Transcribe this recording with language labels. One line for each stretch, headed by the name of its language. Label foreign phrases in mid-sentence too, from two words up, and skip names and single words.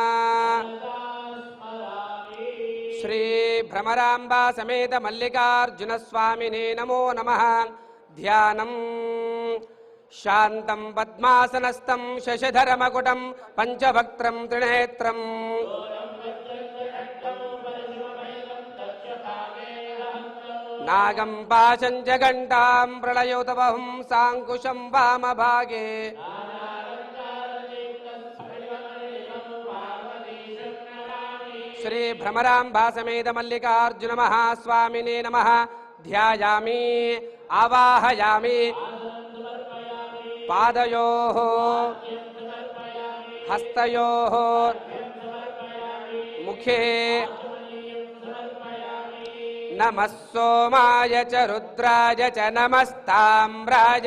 Sanskrit: శ్రీ భ్రమరాంబా సమేత మల్లికార్జున స్వామినే నమో నమః. ధ్యానం శాంతం పద్మాసనస్థం శశిధరమకుటం పంచభక్త్రం త్రినేత్రం नागं पाशं च घण्टां प्रलयोतवहं साङ्कुशं वामभागे श्री भ्रमराम्बा समेत मल्लिकार्जुन महास्वामिने नमः। ध्यायामि आवाहयामि पादयोः हस्तयोः मुखे नमः सोमाय च रुद्राय च नमस्ताम्राय